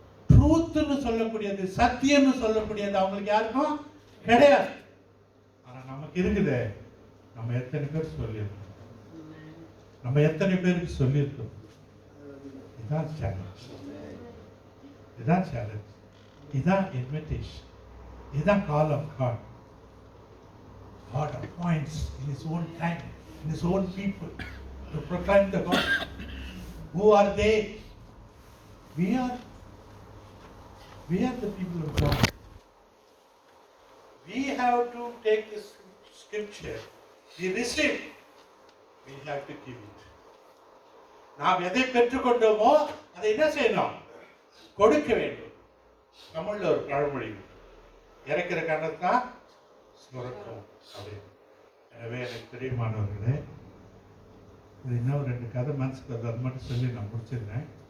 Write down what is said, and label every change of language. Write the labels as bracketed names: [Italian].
[Tamil] ட்ரூத்னு சொல்லக்கூடியது, சத்தியம்னு சொல்லக்கூடியது அவங்களுக்கு யாருக்கும் கிடையாது. ஆனா நமக்கு இருக்குது. நம்ம எத்தனை பேர் சொல்லியிருக்கோம்? நம்ம எத்தனை பேருக்கு சொல்லியிருக்கோம்? இதுதான் [English] Challenge, இதுதான் challenge, இதுதான் invitation, இதுதான் call of God. God appoints in His own time, in His own people, to proclaim the gospel. Who are they? We are the people of God. We have to take this scripture. We receive. We have to give it. [Tamil] நாம் எதை பெற்றுக்கொண்டோமோ அதை என்ன செய்யணும்? கொடுக்க வேண்டும். தமிழ்ல ஒரு பழமொழி, இறக்கிற கண்ணத்தான் சுரக்கும் அப்படின்னு. எனவே எனக்கு பிரியமானவர்களே, இது இன்னும் 2 கதை மனசுக்கு அது மட்டும் சொல்லி நான் முடிச்சிருந்தேன்.